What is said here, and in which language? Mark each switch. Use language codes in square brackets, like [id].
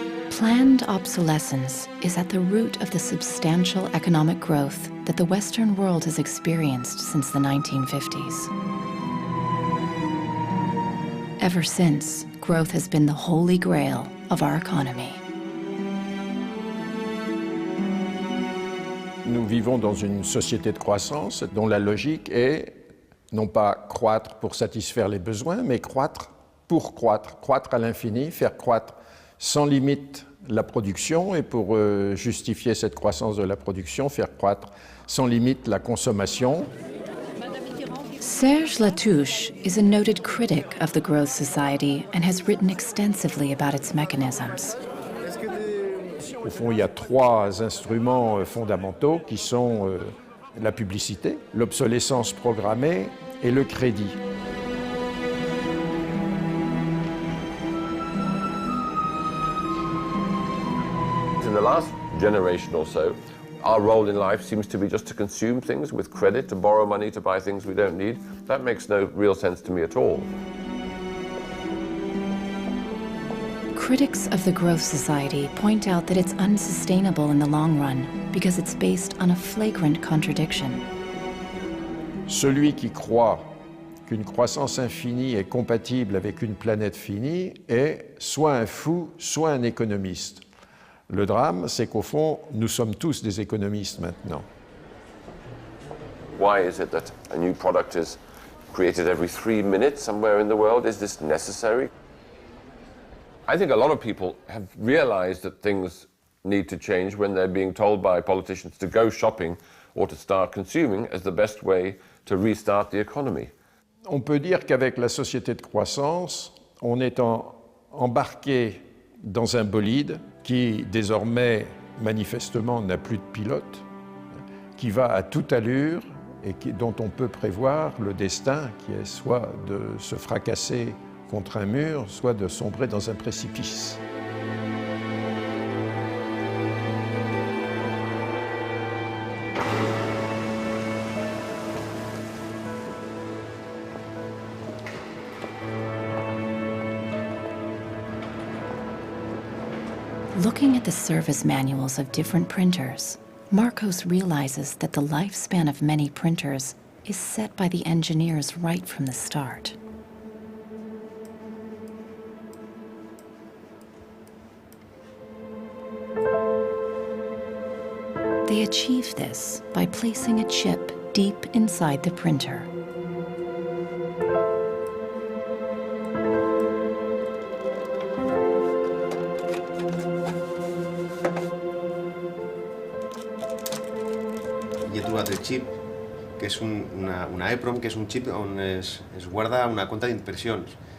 [en] Planned obsolescence is at the root of the substantial economic growth that the Western world has experienced since the 1950s. Ever since, growth has been the holy grail of our economy. [fr] Nous vivons dans une société de croissance dont la logique est non pas croître pour satisfaire les besoins, mais croître pour croître, croître à l'infini, faire croître sans limite la production et pour justifier cette croissance de la production, faire croître sans limite la consommation. [en] Serge Latouche is a noted critic of the growth society and has written extensively about its mechanisms. [fr] Au fond, il y a trois instruments fondamentaux qui sont la publicité, l'obsolescence programmée et le crédit. [en] In the last generation or so, our role in life seems to be just to consume things with credit, to borrow money to buy things we don't need. That makes no real sense to me at all. Critics of the growth society point out that it's unsustainable in the long run because it's based on a flagrant contradiction. [fr] Celui qui croit qu'une croissance infinie est compatible avec une planète finie est soit un fou, soit un économiste. Le drame, c'est qu'au fond, nous sommes tous des économistes maintenant. [en] Why is it that a new product is created every 3 minutes somewhere in the world? Is this necessary? I think a lot of people have realized that things need to change when they're being told by politicians to go shopping or to start consuming as the best way to restart the economy. [fr] On peut dire qu'avec la société de croissance, on est embarqué dans un bolide qui désormais manifestement n'a plus de pilote, qui va à toute allure et dont on peut prévoir le destin qui est soit de se fracasser contre un mur, soit de sombrer dans un précipice. [en] Looking at the service manuals of different printers, Marcos realizes that the lifespan of many printers is set by the engineers right from the start. They achieve this by placing a chip deep inside the printer. [ca] I he trobat el xip, que és una EEPROM, que és un xip on es guarda una compta d'impressions.